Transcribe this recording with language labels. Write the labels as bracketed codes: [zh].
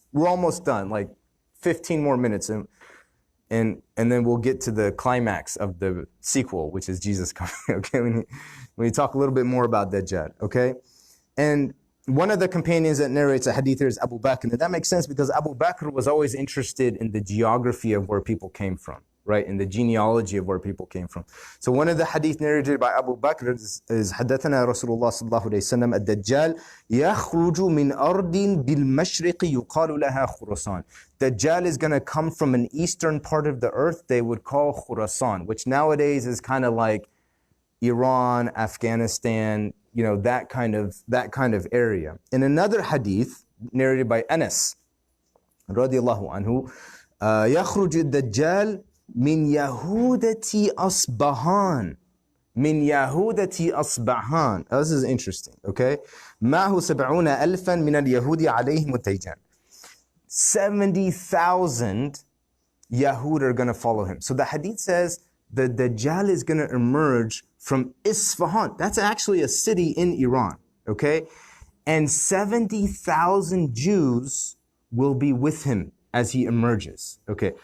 [en] We're almost done, like 15 more minutes, and then we'll get to the climax of the sequel, which is Jesus coming, okay? When we talk a little bit more about Dajjal, okay? And one of the companions that narrates a hadith here is Abu Bakr. And that makes sense because Abu Bakr was always interested in the geography of where people came from, right? In the genealogy of where people came from. So one of the hadith narrated by Abu Bakr is [ar] حدثنا رسول الله صلى الله عليه وسلم الدجال يخرج من أرض بالمشرق يقال لها خراسان. [en] Dajjal is going to come from an eastern part of the earth they would call Khurasan, which nowadays is kind of like Iran, Afghanistan, that kind of area. In another hadith narrated by Anas radiyallahu anhu, [ar] يخرج الدجال من يهودة أصبهان. من يهودة أصبهان. [en] This is interesting, okay? [ar] معه 70,000 من اليهود عليهم الدجال. [en] 70,000 Yahud are going to follow him. So the hadith says the Dajjal is going to emerge from Isfahan. That's actually a city in Iran, okay? And 70,000 Jews will be with him as he emerges, okay?